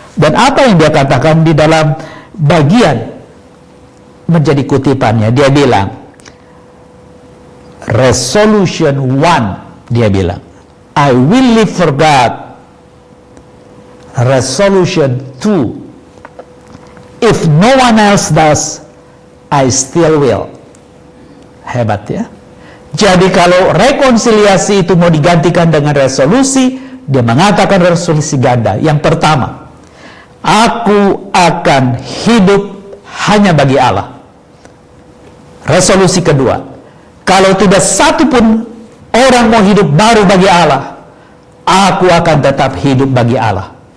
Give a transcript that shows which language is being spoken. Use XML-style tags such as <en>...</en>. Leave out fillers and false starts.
<id>Dan apa yang dia katakan di dalam bagian menjadi kutipannya, dia bilang, Resolution 1, dia bilang,</id> <en>I will live for God. Resolution 2, if no one else does, I still will.</en> <id>Hebat ya. Jadi kalau rekonsiliasi itu mau digantikan dengan resolusi, dia mengatakan resolusi ganda. Yang pertama, aku akan hidup hanya bagi Allah. Resolusi kedua, kalau tidak satu pun orang mau hidup baru bagi Allah, aku akan tetap hidup bagi Allah.</id>